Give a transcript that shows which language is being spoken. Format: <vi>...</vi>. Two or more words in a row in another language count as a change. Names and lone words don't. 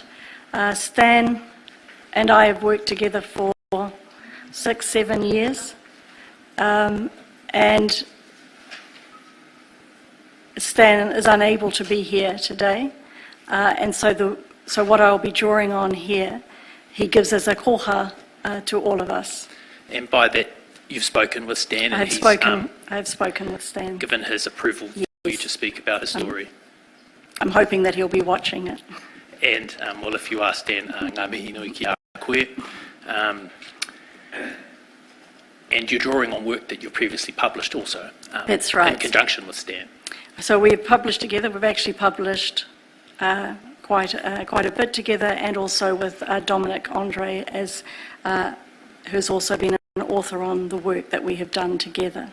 <en>Stan and I have worked together for 6-7 years, and Stan is unable to be here today, And so what I'll be drawing on here, he gives us a koha to all of us. And by that, you've spoken with Stan, and I have spoken with Stan. given his approval for you to speak about his story. I'm hoping that he'll be watching it. And, well, if you ask Stan,</en> <mi>ngā mihi nui ki a koe,</mi> <en>and you're drawing on work that you've previously published also. That's right. In conjunction with Stan. So we've published together. We've actually published quite a bit together, and also with Dominic Andre, who's also been an author on the work that we have done together.</en>